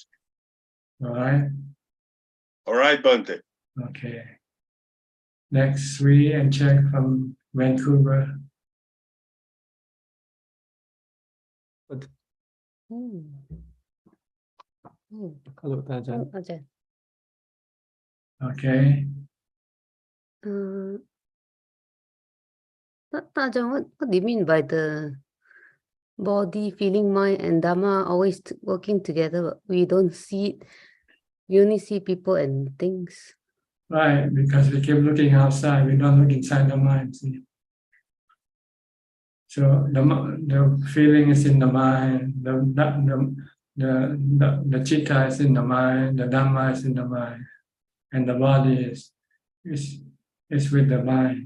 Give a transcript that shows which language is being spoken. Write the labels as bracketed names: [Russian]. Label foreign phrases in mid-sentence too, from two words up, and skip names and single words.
[English] All right. All right, Bante. Okay. Next, Sri and check from Vancouver. Hello, Ajaan. Ajaan. Okay. Ajaan, what do you mean by the body, feeling, mind, and Dhamma always working together? We don't see it. We only see people and things. Right, because we keep looking outside, we don't look inside the mind. See? So the feeling is in the mind, the chitta is in the mind, the Dhamma is in the mind, and the body is with the mind.